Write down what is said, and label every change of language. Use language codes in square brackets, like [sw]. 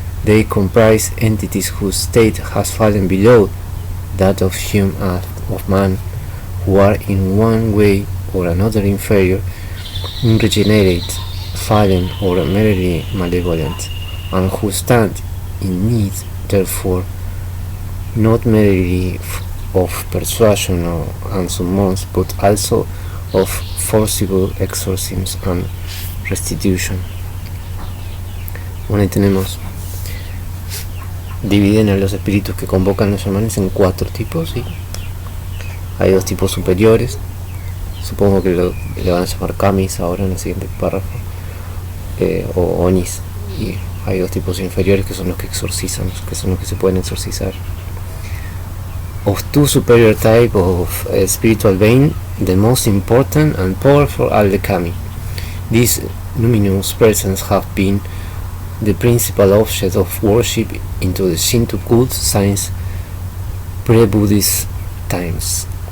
[en] They comprise entities whose state has fallen below that of man, who are in one way or another inferior, unregenerate, fallen, or merely malevolent, and who stand in need, therefore, not merely of persuasion and summons, but also of forcible exorcisms and restitution. [es] Bueno, ahí tenemos. Dividen a los espíritus que convocan los chamanes en 4 tipos, ¿sí? Hay 2 tipos superiores, supongo que le van a llamar kamis ahora en el siguiente párrafo, o onis, y hay 2 tipos inferiores que son los que exorcizan, que son los que se pueden exorcizar. [en] Of 2 superior types of spiritual being, the most important and powerful are the kami. These luminous persons have been the principal object of worship into the Shinto cult since pre-Buddhist times.